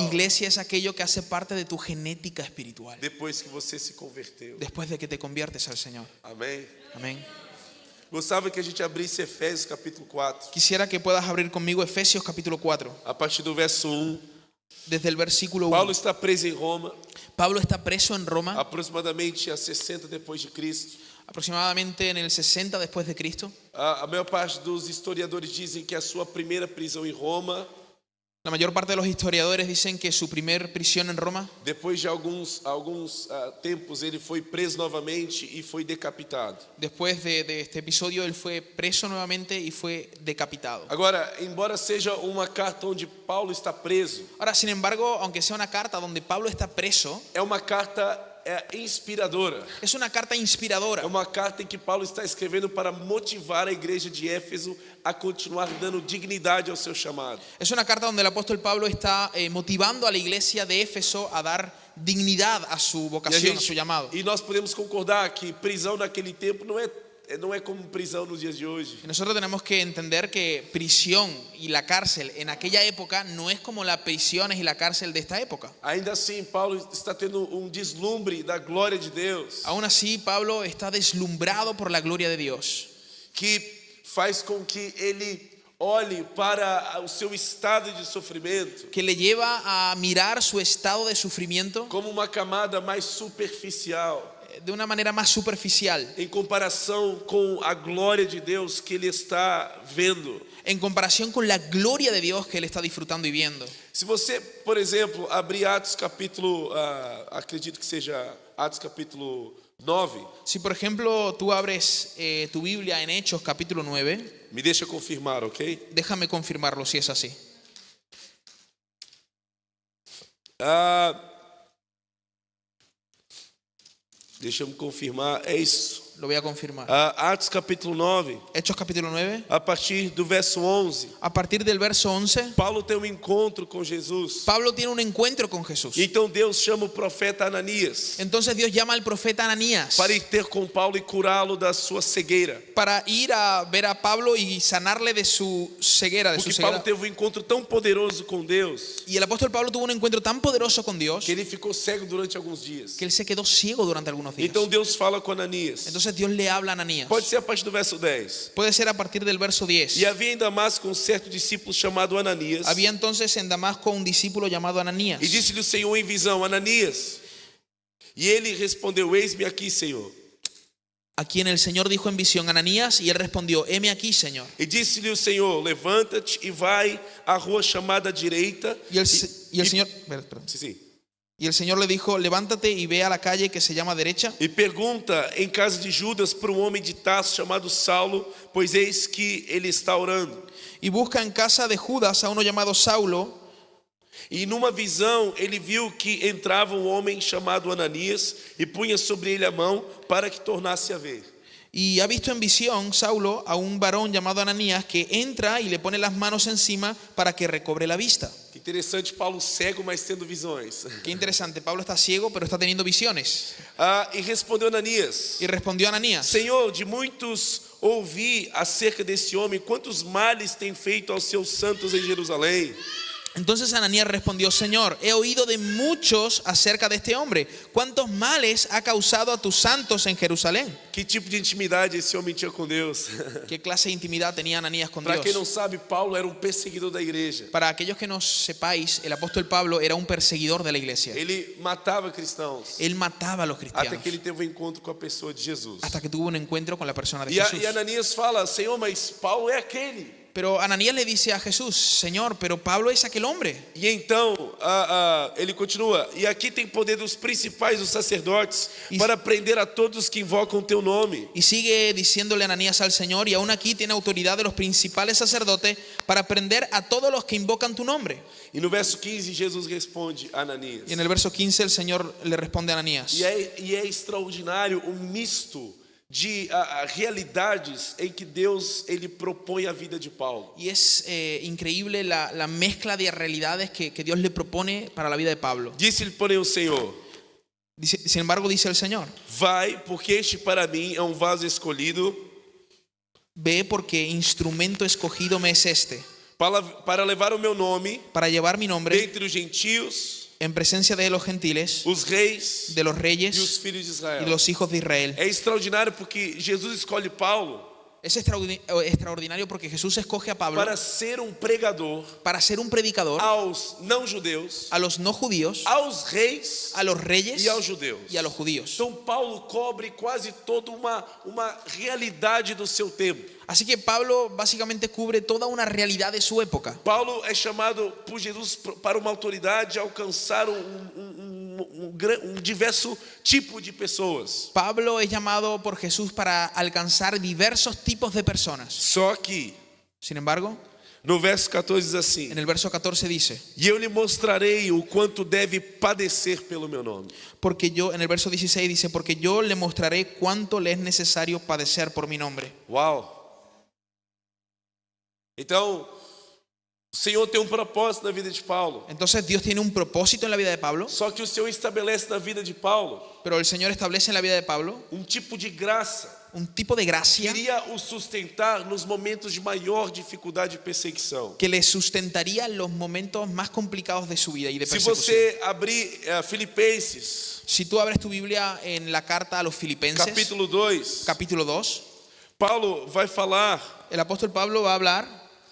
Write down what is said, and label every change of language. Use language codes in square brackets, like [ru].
[es] Iglesia es aquello que hace parte de tu genética espiritual. [pt] Depois que você se converteu. [es] Después de que te conviertes al Señor. [pt] Amém? [es] Amén. [pt] Gostava que a gente abrisse Efésios capítulo 4. [es] Quisiera que puedas abrir conmigo Efesios capítulo 4. [pt] A partir do verso 1. [es] Desde el versículo 1. [pt] Paulo está preso em Roma, [es] Pablo está preso en Roma, [pt] aproximadamente a 60 depois de Cristo. [es] aproximadamente en el 60 después de Cristo. [pt] A maior parte dos historiadores dizem que a sua primeira prisão em Roma, [es] La mayor parte de los historiadores dicen que su primer prisión en Roma, [pt] depois de alguns tempos, ele foi preso novamente e foi decapitado. [es] después de este episodio, él fue preso nuevamente y fue decapitado. [pt] Agora, embora seja uma carta onde Paulo está preso, [es] Ahora, sin embargo, aunque sea una carta donde Pablo está preso, [pt] é uma carta inspiradora. [es] es una carta inspiradora. [pt] É uma carta em que Paulo está escrevendo para motivar a igreja de Éfeso a continuar dando dignidade ao seu chamado. [es] Es una carta donde el apóstol Pablo está motivando a la iglesia de Éfeso a dar dignidad a su vocación, a su llamado. [pt] E nós podemos concordar que prisão naquele tempo não é como prisão nos dias de hoje. [es] Y nosotros tenemos que entender que prisión y la cárcel en aquella época no es como las prisiones y la cárcel de esta época. [pt] Ainda assim, Paulo está tendo deslumbre da glória de Deus, [es] Aún así, Pablo está deslumbrado por la gloria de Dios, [pt] que faz com que ele olhe para o seu estado de sofrimento [es] que le lleva a mirar su estado de sufrimiento [pt] como uma camada mais superficial, [es] de una manera más superficial, [pt] em comparação com a glória de Deus que ele está vendo. [es] en comparación con la gloria de Dios que él está disfrutando y viendo. [pt] Se você, por exemplo, abrir Atos capítulo, acredito que seja Atos capítulo 9, [es] Si por ejemplo tú abres tu Biblia en Hechos capítulo 9, [pt] me deixa confirmar, ok? [es] déjame confirmarlo si es así. [pt] Deixa eu confirmar, é isso. [es] Lo voy a confirmar. [pt] Atos capítulo 9, [es] Hechos capítulo 9, [pt] a partir do verso 11, [es] a partir del verso 11, [pt] Paulo tem um encontro com Jesus. [es] Pablo tiene un encuentro con Jesús. [pt] Então Deus chama o profeta Ananias [es] Entonces Dios llama al profeta Ananías [pt] para ir ter com Paulo e curá-lo da sua cegueira. [es] para ir a ver a Pablo y sanarle de su ceguera, [pt] Porque Paulo teve um encontro tão poderoso com Deus [es] Y el apóstol Pablo tuvo un encuentro tan poderoso con Dios [pt] que ele ficou cego durante alguns dias. [es] que él se quedó ciego durante algunos días. [pt] Então Deus fala com Ananias. [es] Entonces Dios le habla a Ananías. [pt] Pode ser a partir do verso 10. [es] Puede ser a partir del verso 10. [pt] E havia em Damasco um certo discípulo chamado Ananias. [es] Había entonces en Damasco un discípulo llamado Ananías. [pt] E disse-lhe o Senhor em visão: Ananias. E ele respondeu: Eis-me aqui, Senhor. [es] A quien el Señor dijo en visión, Ananías, y él respondió, heme aquí, Señor. [pt] E disse-lhe o Senhor: Levanta-te e vai à rua chamada direita. [es] Y el Señor, perdón. [pt] Sim, sim. [es] Y el Señor le dijo, levántate y ve a la calle que se llama derecha [pt] E pergunta em casa de Judas para um homem de Tarso chamado Saulo, pois eis que ele está orando. [es] y busca en casa de Judas a uno llamado Saulo. [pt] E numa visão ele viu que entrava um homem chamado Ananias e punha sobre ele a mão para que tornasse a ver. [es] Y ha visto en visión Saulo a un varón llamado Ananías que entra y le pone las manos encima para que recobre la vista. [pt] Que interessante, Paulo cego, mas tendo visões. [es] Qué interesante, Pablo está ciego pero está teniendo visiones. [pt] E respondeu Ananias: [es] Y respondió Ananías, [pt] Senhor, de muitos ouvi acerca desse homem, quantos males tem feito aos seus santos em Jerusalém. [es] entonces Ananías respondió, Señor, he oído de muchos acerca de este hombre, cuántos males ha causado a tus santos en Jerusalén. [pt] Que tipo de intimidade esse homem tinha com Deus? [es] ¿Qué clase de intimidad tenía Ananías con [pt] Para quem não [es] Dios? [pt] sabe, Paulo era um perseguidor da igreja. [es] Para aquellos que no sepáis, el apóstol Pablo era un perseguidor de la iglesia. [pt] Ele matava cristãos [es] Él mataba a los [pt] até [es] cristianos [pt] que ele teve um encontro com a pessoa de Jesus. [es] hasta que tuvo un encuentro con la persona de [pt] E [es] Jesús. [pt] Ananias fala: Senhor, mas Paulo é aquele. [es] Pero Ananías le dice a Jesús, Señor, pero Pablo es aquel hombre. [pt] E então ele continua: E aqui tem poder dos principais dos sacerdotes para prender a todos que invocam o teu nome. [es] Y sigue diciéndole Ananías al Señor, y aún aquí tiene autoridad de los principales sacerdotes para prender a todos los que invocan tu nombre. [pt] E no verso 15 Jesus responde a Ananias. [es] Y en el verso 15 el Señor le responde a Ananías. [pt] E é extraordinário o misto de realidades em que Deus ele propõe a vida de Paulo. [es] Y es increíble la mezcla de realidades que Dios le propone para la vida de Pablo. [pt] Disse-lhe, porém, o Senhor: [es] Sin embargo, dice el Señor, [pt] Vai, porque este para mim é um vaso escolhido [es] ve porque instrumento escogido me es este, [pt] para levar o meu nome [es] para llevar mi nombre [pt] dentre os gentios, [es] en presencia de los gentiles, [pt] os reis [es] de los [pt] e os [es] reyes [pt] filhos de [es] y [pt] Israel. [es] los hijos de Israel. [pt] É extraordinário porque Jesus escolhe Paulo [es] Es extraordinario porque Jesús escoge a Pablo [pt] para ser um pregador [es] para ser un predicador [pt] aos não-judeus, [es] a los no judíos, [pt] aos reis [es] a los reyes [pt] e aos judeus. [es] y a los judíos. [pt] Então Paulo cobre quase toda uma realidade do seu tempo. [es] Así que Pablo básicamente cubre toda una realidad de su época. [pt] Paulo é chamado por Jesus para uma autoridade alcançar um diverso tipo de pessoas. [es] Pablo es llamado por Jesús para alcanzar diversos tipos de personas. [pt] Só que [es] Sin embargo, [pt] no verso 14 diz assim: [es] en el verso 14 dice, [pt] E eu lhe mostrarei o quanto deve padecer pelo meu nome. [es] porque yo, en el verso 16 dice, porque yo le mostraré cuánto le es necesario padecer por mi nombre. [pt] Uau! Então, o Senhor tem um propósito na vida de Paulo. [es] Entonces Dios tiene un propósito en la vida de Pablo, [pt] Só que o Senhor estabelece na vida de Paulo [es] pero el Señor establece en la vida de Pablo [pt] um tipo de graça. [es] un tipo de gracia [pt] Queria o sustentar nos momentos de maior dificuldade e perseguição. [es] que le sustentaría en los momentos más complicados de su vida y de [pt] Se [es] persecución. [pt] você abrir Filipenses, [es] Si tú abres tu Biblia en la carta a los Filipenses, [pt] capítulo 2, [es] capítulo 2, [pt] Paulo vai falar [es] el apóstol Pablo va a hablar